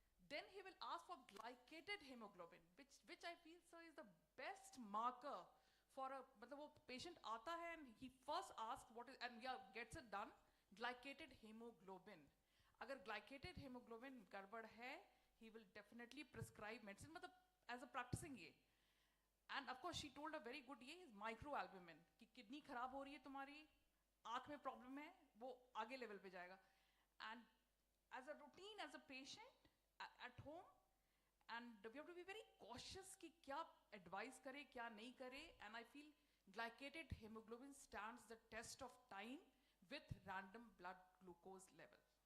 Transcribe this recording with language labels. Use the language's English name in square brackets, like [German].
[English] Then he will ask for glycated hemoglobin, which I feel, sir, is the best marker for a, [Hindi] मतलब वो [English] patient आता है and he first asks what is, and gets it done, glycated hemoglobin. [Hindi] अगर [English] glycated hemoglobin [Hindi] गड़बड़ है, [English] he will definitely prescribe medicine, मतलब as a practicing ये. And of course she told a very good ये is microalbumin, [Hindi] कि kidney खराब हो रही है तुम्हारी, आँख में problem है, वो आगे level पे जाएगा. [English] And as a routine, as a patient, at home, and we have to be very cautious [Hindi] कि क्या advise करे क्या नहीं करे. [English] And I feel glycated hemoglobin stands the test of time with random blood glucose level.